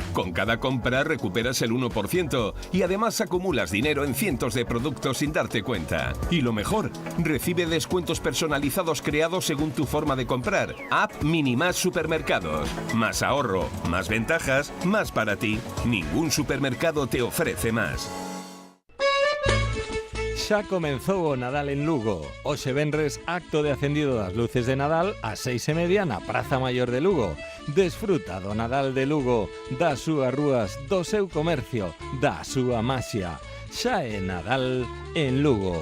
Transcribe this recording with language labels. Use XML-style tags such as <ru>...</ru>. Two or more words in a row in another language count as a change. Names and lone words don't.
<es>Con cada compra recuperas el 1% y además acumulas dinero en cientos de productos sin darte cuenta. Y lo mejor, recibe descuentos personalizados creados según tu forma de comprar. App Minimas Supermercados. Más ahorro, más ventajas, más para ti. Ningún supermercado te ofrece más.</es> <gl>Xa comenzou o Nadal en Lugo. Hoxe venres, acto de acendido das luces de Nadal ás 6:30 na Praza Maior de Lugo. Desfruta do Nadal de Lugo, das súas rúas, do seu comercio, da súa maxia. Xa é Nadal en Lugo.</gl>